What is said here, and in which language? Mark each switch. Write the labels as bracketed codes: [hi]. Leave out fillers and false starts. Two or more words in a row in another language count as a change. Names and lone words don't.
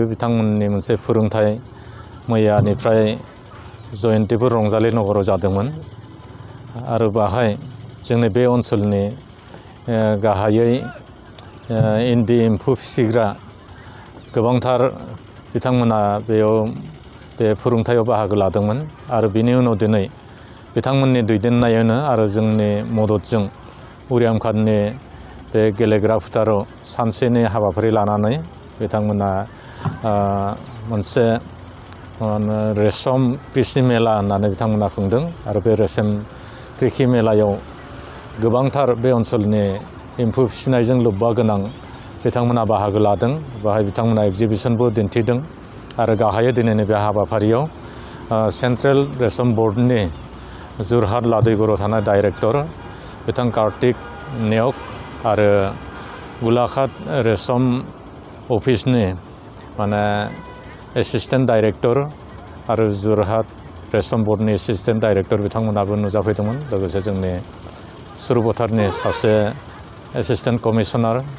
[brx] बिथांमोननि मोनसे फोरोंथाय मैयानिफ्राय जयन्तीपुर रंजाली नगराव जादोंमोन आरो बाहाय जोंनि बे ओनसोलनि गाहायै इन्दि एम्फौ फिसिग्रा गोबांथार बिथांमोना बेयाव बे फोरोंथायाव बाहागो लादोंमोन आरो बिनि उनाव दिनै बिथांमोननि दैदेननायावनो आरो जोंनि मददजों उरियाम खाननि बे गेलेग्रा फोथाराव सानसेनि हाबाफारि लानानै बिथांमोना मोनसे रेशम कृषि मेला होननानै बिथांमोना खुंदों आरो बे रेशम कृषि मेलायाव गोबांथार बे ओनसोलनि एम्फौ फिसिनायजों लोब्बा गोनां बिथांमोना बाहागो लादों बाहाय बिथांमोना एग्जिबिशनबो दिन्थिदों आरो गाहायै दिनैनि बे हाबाफारियाव सेन्ट्रेल रेशम बोर्डनि जोरहाट लादैगुराव थानाय डाइरेक्टर बिथां कार्तिक नेवक आरो गोलाघाट रेशम अफिसनि माने [en] Assistant Director [brx] आरो जोरहाट रेशम बोर्डनि [en] Assistant Director [brx] बिथांमोनाबो नुजाफैदोंमोन लोगोसे जोंनि सुरभटारनि सासे [en] Assistant Commissioner